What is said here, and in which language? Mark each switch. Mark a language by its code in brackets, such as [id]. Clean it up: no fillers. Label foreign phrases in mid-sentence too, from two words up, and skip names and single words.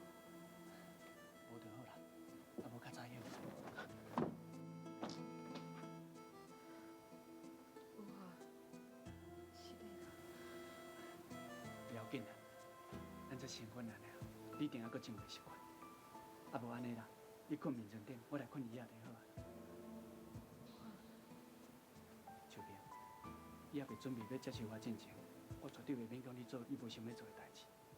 [nan] 无就好啦，啊无较早晓。有啊，是的啦。不要紧啦，咱这新婚人啊，你一定还阁真袂习惯。啊无安尼啦，你困眠床顶，我来困椅仔就好啊。秋萍，你还袂准备要接受我进前，我绝对袂勉强你做你无想要做的代志。